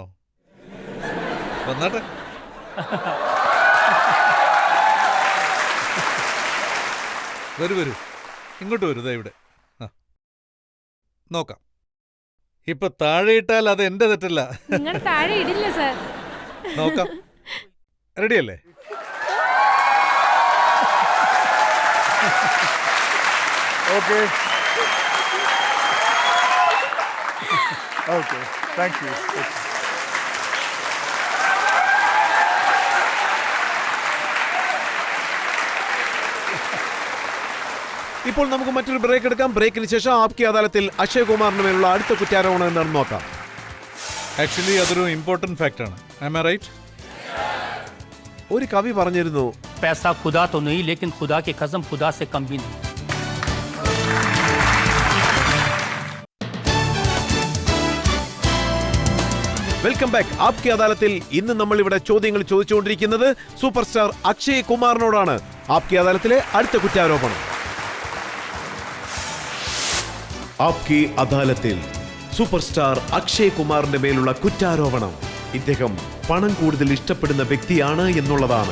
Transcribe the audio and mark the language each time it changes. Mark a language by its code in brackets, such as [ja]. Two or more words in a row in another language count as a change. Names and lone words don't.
[ml] വന്നാട്ടെ. വരൂ വരൂ, ഇങ്ങോട്ട് വരൂ. ദാ ഇവിടെ നോക്കാം. ഇപ്പൊ താഴെ ഇട്ടാൽ അത് എന്റെ തെറ്റല്ല. നിങ്ങൾ താഴെ ഇടില്ല സാർ. നോക്കാം. റെഡിയല്ലേ? [en] Okay. Okay. Thank you. [ml] ഇപ്പോൾ നമുക്ക് മറ്റൊരു ബ്രേക്ക് എടുക്കാം. ബ്രേക്കിന് ശേഷം ആപ്കി അദാലത്തിൽ അക്ഷയ് കുമാറിന് മേലുള്ള അടുത്ത കുറ്റാരോപണം എന്താണെന്ന് നോക്കാം. ആക്ച്വലി അതൊരു [en] important fact [ml] ആണ്. [en] Am I right? [ml] ഒരു കവി പറഞ്ഞിരുന്നു, [hi] पैसा खुदा तो नहीं लेकिन खुदा की कसम खुदा से कम भी नहीं. [en] Welcome back. [ml] ആപ്കി അദാലത്തിൽ ഇന്ന് നമ്മൾ ഇവിടെ ചോദ്യങ്ങൾ ചോദിച്ചുകൊണ്ടിരിക്കുന്നത് സൂപ്പർ സ്റ്റാർ അക്ഷയ് കുമാറിനോടാണ്. ആപ്കി അദാലത്തിലെ അടുത്ത കുറ്റാരോപണം. ആപ്കി അദാലത്തിൽ സൂപ്പർ സ്റ്റാർ അക്ഷയ് കുമാറിന്റെ മേലുള്ള കുറ്റാരോപണം ഇദ്ദേഹം പണം കൂടുതൽ ഇഷ്ടപ്പെടുന്ന വ്യക്തിയാണ് എന്നുള്ളതാണ്.